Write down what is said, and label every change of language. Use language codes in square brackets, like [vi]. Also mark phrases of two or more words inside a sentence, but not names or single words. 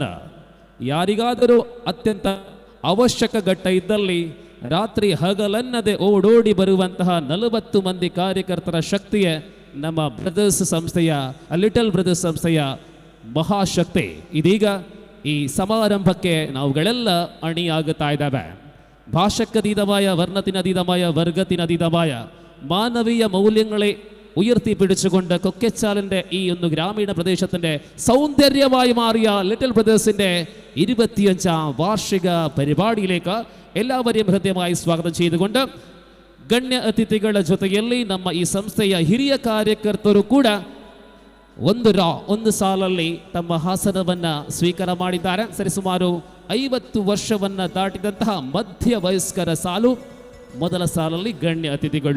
[kn] ಯಾರಿಗಾದರೂ ಅತ್ಯಂತ ಅವಶ್ಯಕ ಘಟ್ಟ ಇದ್ದಲ್ಲಿ ರಾತ್ರಿ ಹಗಲನ್ನದೆ ಓಡೋಡಿ ಬರುವಂತಹ 40 ಮಂದಿ ಕಾರ್ಯಕರ್ತರ ಶಕ್ತಿಯೇ ನಮ್ಮ ಬ್ರದರ್ಸ್ ಸಂಸ್ಥೆಯ, ಲಿಟಲ್ ಬ್ರದರ್ಸ್ ಸಂಸ್ಥೆಯ ಮಹಾಶಕ್ತಿ. ಇದೀಗ ಈ ಸಮಾರಂಭಕ್ಕೆ ನಾವುಗಳೆಲ್ಲ ಅಣಿಯಾಗುತ್ತಾ ಇದ್ದಾವೆ. [ml] ഭാഷക്കതീതമായ, വർണ്ണത്തിനതീതമായ, വർഗത്തിനതീതമായ മാനവീയ മൗല്യങ്ങളെ ഉയർത്തിപ്പിടിച്ചുകൊണ്ട് കൊക്കച്ചാലിൻ്റെ ഈ ഒന്ന് ഗ്രാമീണ പ്രദേശത്തിൻ്റെ സൗന്ദര്യമായി മാറിയ ലിറ്റിൽ ബ്രദേഴ്സിൻ്റെ 25ാം വാർഷിക പരിപാടിയിലേക്ക് എല്ലാവരെയും ഹൃദ്യമായി സ്വാഗതം ചെയ്തുകൊണ്ട് [kn] ಗಣ್ಯ ಅತಿಥಿಗಳ ಜೊತೆಯಲ್ಲಿ ನಮ್ಮ ಈ ಸಂಸ್ಥೆಯ ಹಿರಿಯ ಕಾರ್ಯಕರ್ತರು ಕೂಡ ಒಂದು ಸಾಲಲ್ಲಿ ತಮ್ಮ ಹಾಸನವನ್ನು ಸ್ವೀಕಾರ ಮಾಡಿದ್ದಾರೆ. ಸರಿಸುಮಾರು 50 ವರ್ಷವನ್ನು ದಾಟಿದಂತಹ ಮಧ್ಯ ವಯಸ್ಕರ ಸಾಲು ಮೊದಲ ಸಾಲಲ್ಲಿ ಗಣ್ಯ ಅತಿಥಿಗಳು.